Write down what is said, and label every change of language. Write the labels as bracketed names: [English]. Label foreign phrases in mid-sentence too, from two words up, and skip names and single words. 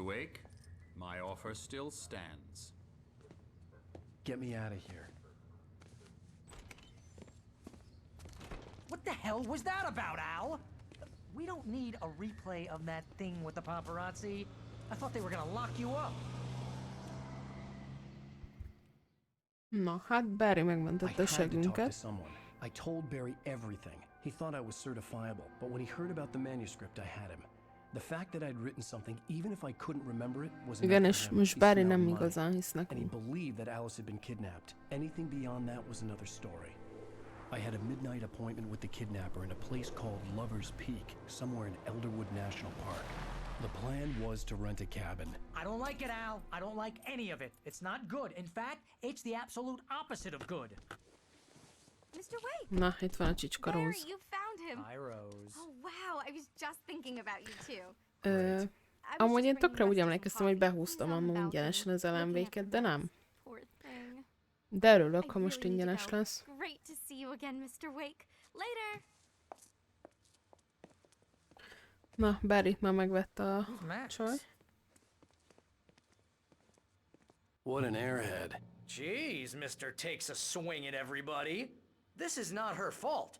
[English] Wake, my offer still stands. Get me out of here. What the hell was that about, Al? We don't need a replay of that thing with the paparazzi. I thought they were gonna lock you up. [Hungarian] Na, hát Barry megmentette a segünket. [English] I told Barry everything. He thought I was certifiable, but when he heard about the manuscript, I had him. The fact that I'd written something, even if I couldn't remember it, was [Hungarian] Igen, és most Barry nem igazán hisz [English] and he [Hungarian] nekünk. [English] believed that Alice had been kidnapped. Anything beyond that was another story. I had a midnight appointment with the kidnapper in a place called Lover's Peak, somewhere in Elderwood National Park. The plan was to rent a cabin. I don't like it, Al. I don't like any of it. It's not good. In fact, it's the absolute opposite of good. Mr. Wake! [Hungarian] Na, itt van a csicska [English] Barry, Rose. you found him! Hi, Rose. Oh, wow, I was just thinking about you too. [Hungarian] Amúgy én tökre úgy emlékeztem, hogy behúztam annó ingyenesen az LMV-ket, de nem. [English] Poor thing. [Hungarian] De örülök, ha most ingyenes lesz. [English] Great to see you again, Mr. Wake. Later! [Hungarian] Na, Barryt már megvette a csaj. [English] What an airhead. Jeez, Mr. Takes a swing at everybody. This is not her fault.